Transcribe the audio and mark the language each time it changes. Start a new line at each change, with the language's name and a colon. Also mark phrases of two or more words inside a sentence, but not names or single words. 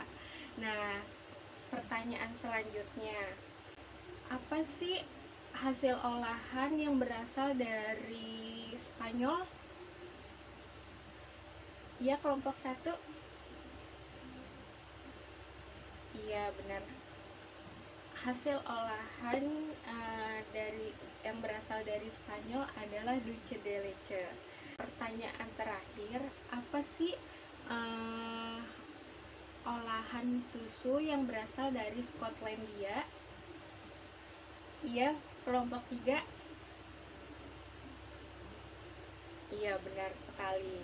Indonesian: Nah, pertanyaan selanjutnya, apa sih hasil olahan yang berasal dari Spanyol? Iya, kelompok 1. Iya, benar. Hasil olahan dari yang berasal dari Spanyol adalah
Spanish: dulce de leche.
Indonesian: Pertanyaan terakhir, apa sih olahan susu yang berasal dari Skotlandia? Iya, kelompok 3. Iya, benar sekali.